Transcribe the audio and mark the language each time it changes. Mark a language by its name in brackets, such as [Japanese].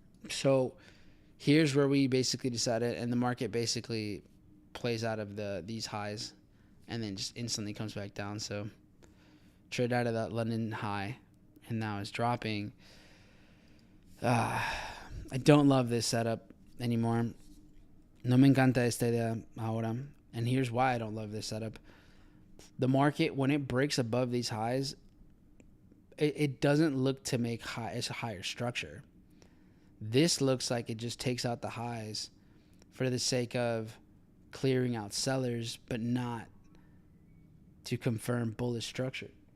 [English] So here's where we basically decided, and the market basically plays out of these highs and then just instantly comes back down. So trade out of that London high and now it's dropping. I don't love this setup anymore. [Spanish] No me encanta esta idea ahora. [English] And here's why I don't love this setup. The market, when it breaks above these highs, it doesn't look to make it's a higher structure. This looks like it just takes out the highs for the sake of clearing out sellers, but not to confirm bullish structure.